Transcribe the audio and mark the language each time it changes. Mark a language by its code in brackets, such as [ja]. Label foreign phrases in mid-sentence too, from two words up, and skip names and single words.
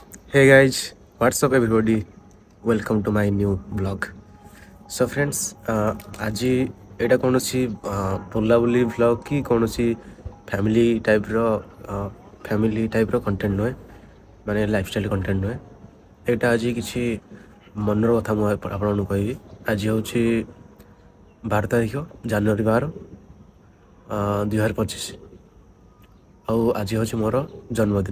[en] Hey guys, what's up everybody? Welcome to my new vlog. So friends, [or] ଆଜି ଏଇଟା କୌଣସି ବୁଲାବୁଲି vlog କି କୌଣସି [en] family typeର content [or] ନୁହେଁ, ମାନେ [en] lifestyle content [or] ନୁହେଁ। ଏଇଟା ଆଜି କିଛି ମନର କଥା ମୁଁ ଆପଣମାନଙ୍କୁ କହିବି। ଆଜି ହେଉଛି 12 ତାରିଖ ଜାନୁଆରୀ 12 2025 ଆଉ ଆଜି ହେଉଛି ମୋର ଜନ୍ମଦିନ।